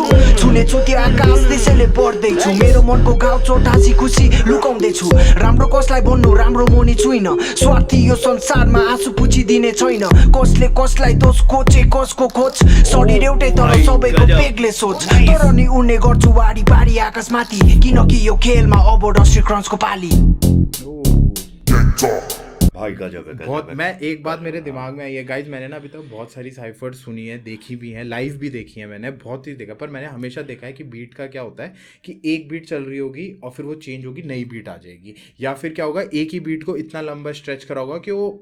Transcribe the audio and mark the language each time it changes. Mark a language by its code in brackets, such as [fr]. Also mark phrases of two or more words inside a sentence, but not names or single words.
[ne] छुने छु त्यो आकाश त्यसैले पढ्दैछु, मेरो मनको घाउ चोट हाँसी खुसी लुकाउँदैछु। राम्रो कसलाई भन्नु राम्रो मुनि छुइन, स्वार्थी यो संसारमा आँसु पुछिदिने छैन। कसले कसलाई दोष खोजे कसको खोज, शरीर एउटै तर सबैको बेग्लै सोच। तर नि उड्ने गर्छु वारी पारी आकाशमाथि, किनकि यो खेलमा अब रस्सी क्रन्चको पाली। [hi] भाई गजब है, बहुत। मैं एक बात मेरे दिमाग में आई है गाइज, मैंने ना अभी तक बहुत सारी साइफर सुनी है, देखी भी है, लाइव भी देखी है मैंने, बहुत ही देखा, पर मैंने हमेशा देखा है कि बीट का क्या होता है कि एक बीट चल रही होगी और फिर वो चेंज होगी, नई बीट आ जाएगी, या फिर क्या होगा एक ही बीट को इतना लंबा स्ट्रेच करा होगा कि वो